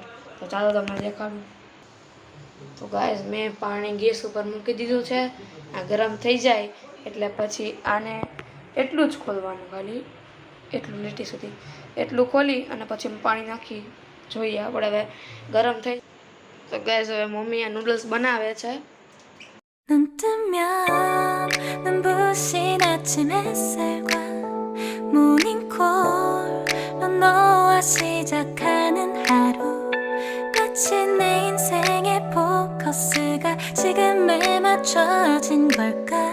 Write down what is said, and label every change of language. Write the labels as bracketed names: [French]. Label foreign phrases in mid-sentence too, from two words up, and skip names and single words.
[Gujarati] તો ચાલો તમને દેખાડું. તો ગાઈસ મેં પાણી ગેસ ઉપર મૂકી દીધું છે. આ ગરમ થઈ જાય એટલે પછી આને એટલું જ ખોલવાનું, ખાલી એટલું લીટી સુધી એટલું ખોલી અને પછી પાણી નાખી જોઈએ આપણે હવે ગરમ થઈ. તો ગાઈસ હવે મમ્મી આ નૂડલ્સ બનાવે છે. [Korean] 눈 뜨면 눈부신 아침 햇살과 모닝콜로 너와 시작하는 하루 마치 내 인생의 포커스가 지금에 맞춰진 걸까